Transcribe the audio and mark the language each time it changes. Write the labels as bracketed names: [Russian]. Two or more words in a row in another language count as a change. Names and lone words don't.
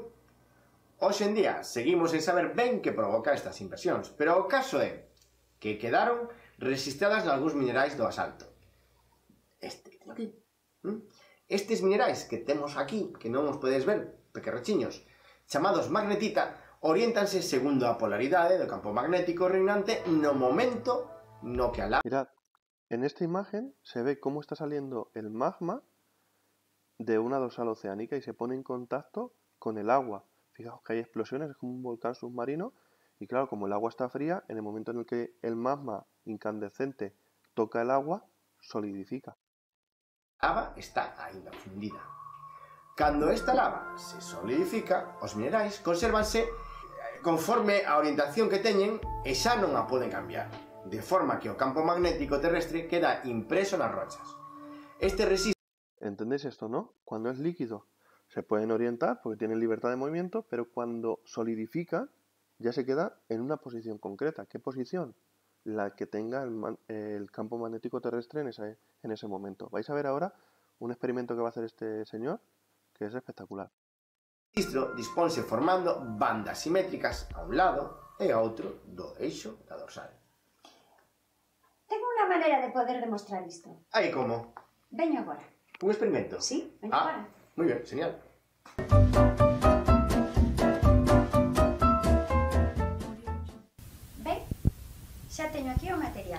[Galician] Hoxe en día seguimos sen saber ben que provoca estas inversións, pero o caso é que quedaron registradas nalgúns minerais do basalto. Este que teño aquí. Estes minerais que temos aquí, que non os podedes ver, pequerrechiños, chamados magnetita, oriéntanse segundo a polaridade do campo magnético reinante no momento no que a lava... [Spanish] Mirad, en esta imagen se ve cómo está saliendo el magma de una dorsal oceánica y se pone en contacto con el agua. Fijaos que hay explosiones, es como un volcán submarino, y claro, como el agua está fría, en el momento en el que el magma incandescente toca el agua, solidifica. [Galician] A lava está aínda fundida. Cando esta lava se solidifica, os minerais consérvanse conforme a orientación que teñen e xa non a poden cambiar, de forma que o campo magnético terrestre queda impreso nas rochas. Este resiste... [Spanish] ¿Entendéis esto, no? Cuando es líquido se pueden orientar porque tienen libertad de movimiento, pero cuando solidifica ya se queda en una posición concreta. ¿Qué posición? La que tenga el campo magnético terrestre en ese momento. Vais a ver ahora un experimento que va a hacer este señor que es espectacular. [Galician] O registro disponse formando bandas simétricas a un lado e a outro do eixo da dorsal. Tengo unha maneira de poder demostrar isto. Aí como? Veño agora. Un experimento? Sí, veño agora. Moi ben, señal. Ben, xa teño aquí o material.